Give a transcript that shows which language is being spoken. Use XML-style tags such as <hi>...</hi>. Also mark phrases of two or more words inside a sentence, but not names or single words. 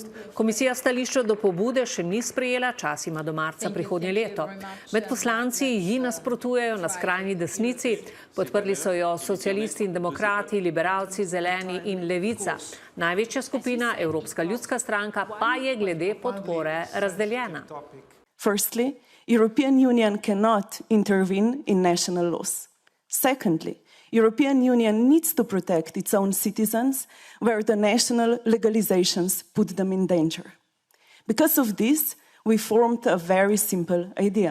<sl>Komisija stališča do pobude še ni sprejela, čas ima do marca prihodnje leto. Med poslanci ji nasprotujejo na skrajni desnici, podprli so jo socialisti in demokrati, liberalci, zeleni in levica. Največja skupina, Evropska ljudska stranka, pa je glede podpore razdeljena.</sl> <en>Firstly, European Union cannot intervene in national laws. Secondly, European Union needs to protect its own citizens where the national legalizations put them in danger. Because of this, we formed a very simple idea.</en>